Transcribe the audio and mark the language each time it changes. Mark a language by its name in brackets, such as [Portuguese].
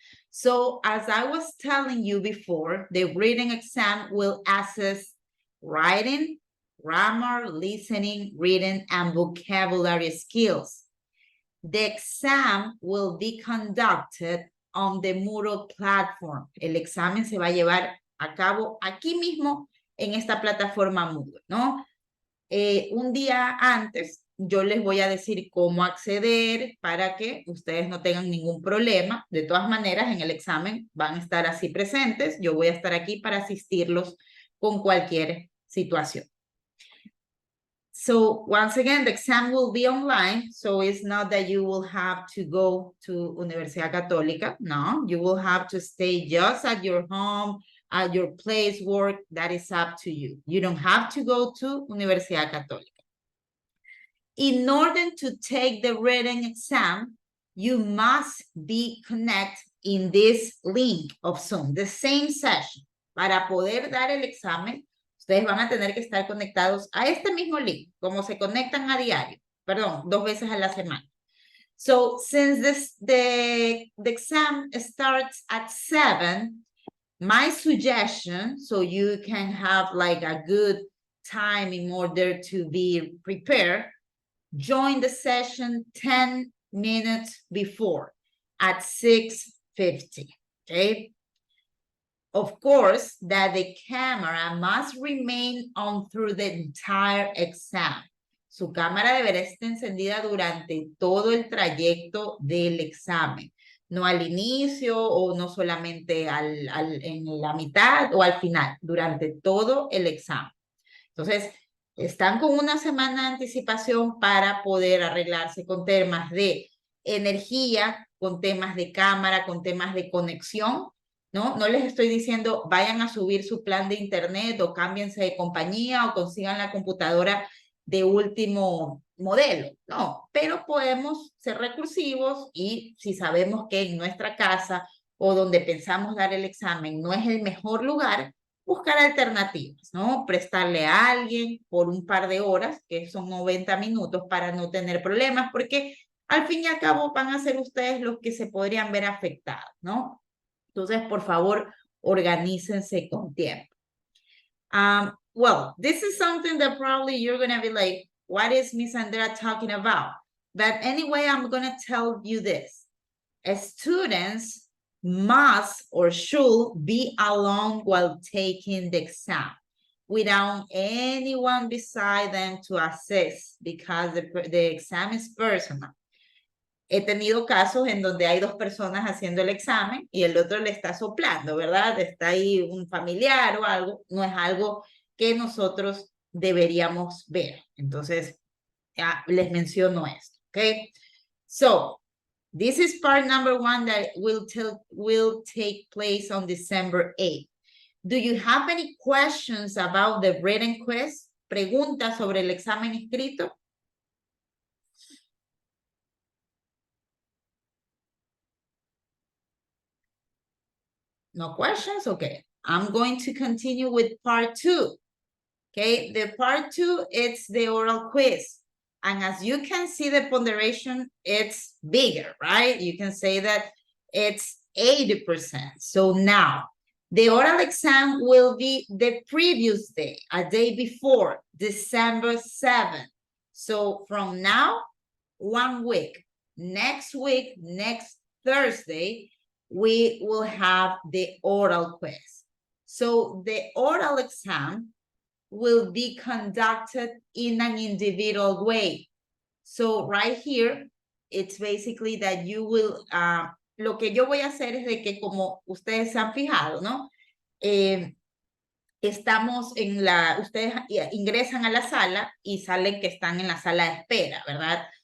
[English] So, as I was telling you before, the written exam will assess writing, grammar, listening, reading, and vocabulary skills. The exam will be conducted on the Moodle platform. [Spanish] El examen se va a llevar a cabo aquí mismo en esta plataforma Moodle, ¿no? Un día antes yo les voy a decir cómo acceder para que ustedes no tengan ningún problema. De todas maneras, en el examen van a estar así presentes. Yo voy a estar aquí para asistirlos con cualquier situación. [English] So once again, the exam will be online. So it's not that you will have to go to Universidad Católica. No, you will have to stay just at your home, at your place work. That is up to you. You don't have to go to Universidad Católica. In order to take the written exam, you must be connected in this link of Zoom, the same session. [Spanish] Para poder dar el examen, ustedes van a tener que estar conectados a este mismo link, como se conectan a diario, perdón, 2 veces a la semana. [English] So, since the exam starts at 7, my suggestion, so you can have like a good time in order to be prepared, join the session 10 minutes before at 6:50, okay? Of course, that the camera must remain on through the entire exam. [Spanish] Su cámara deberá estar encendida durante todo el trayecto del examen. No al inicio o no solamente en la mitad o al final, durante todo el examen. Entonces, están con una semana de anticipación para poder arreglarse con temas de energía, con temas de cámara, con temas de conexión, ¿no? No les estoy diciendo vayan a subir su plan de internet o cámbiense de compañía o consigan la computadora de último modelo, no, pero podemos ser recursivos y si sabemos que en nuestra casa o donde pensamos dar el examen no es el mejor lugar, buscar alternativas, ¿no? Prestarle a alguien por un par de horas, que son 90 minutos, para no tener problemas, porque al fin y al cabo van a ser ustedes los que se podrían ver afectados, ¿no? Entonces, por favor, organícense con tiempo. [English] Well, this is something that probably you're going to be like, what is Miss Andrea talking about? But anyway, I'm going to tell you this. Students must or should be alone while taking the exam without anyone beside them to assist because the exam is personal. [Spanish] he tenido casos en donde hay dos personas haciendo el examen y el otro le está soplando, ¿verdad? Está ahí un familiar o algo, no es algo que nosotros deberíamos ver. Entonces, les menciono esto, ¿ok? [English] So, this is part number 1 that will take place on December 8th. Do you have any questions about the written quiz? [Spanish] ¿Preguntas sobre el examen escrito? [English] No questions? Okay. I'm going to continue with part 2. Okay, the part 2, it's the oral quiz. And as you can see, the ponderation, it's bigger, right? You can say that it's 80%. So now, the oral exam will be the previous day, a day before, December 7th. So from now, 1 week. Next week, next Thursday, we will have the oral quiz. So the oral exam will be conducted in an individual way. So right here, it's basically that you will, [Spanish] lo que yo voy a hacer es de que como ustedes se han fijado, ¿no? Estamos en ustedes ingresan a la sala y salen que están en la sala de espera, ¿verdad?